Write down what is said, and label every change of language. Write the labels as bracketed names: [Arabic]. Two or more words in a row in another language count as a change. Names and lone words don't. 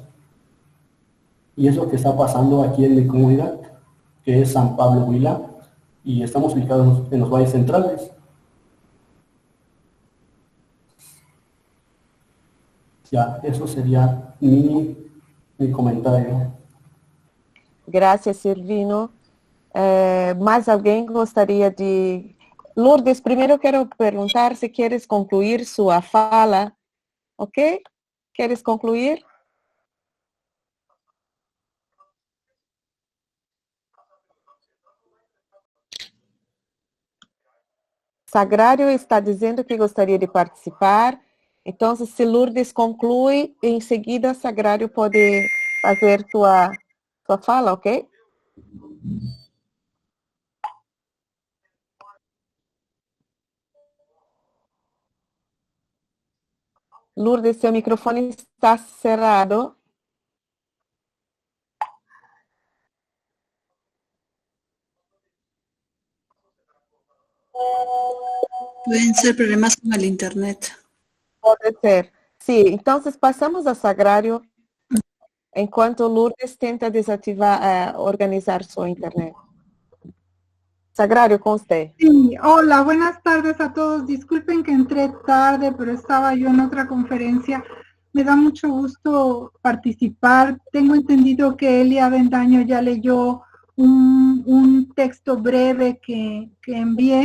[Spanish] Y es lo que está pasando aquí en mi comunidad, que es San Pablo Huila, y estamos ubicados en los valles centrales. Ya, eso sería mi comentario. Gracias, Silvino. ¿Más alguien [Portuguese] gostaria de... Lourdes, primeiro quero perguntar se queres concluir sua fala, ok? Queres concluir? Sagrario está dizendo que gostaria de participar, então se Lourdes conclui, em seguida Sagrario pode fazer sua fala, ok? Lourdes, seu microfone está cerrado. [Spanish] Pueden ser problemas con el internet. [Portuguese] Pode ser. Sim, então passamos a Sagrario, enquanto Lourdes tenta desativar, organizar sua internet. [Spanish] Sagrario, con usted. Sí, hola, buenas tardes a todos. Disculpen que entré tarde, pero estaba yo en otra conferencia. Me da mucho gusto participar. Tengo entendido que Elia Avendaño ya leyó un texto breve que envié.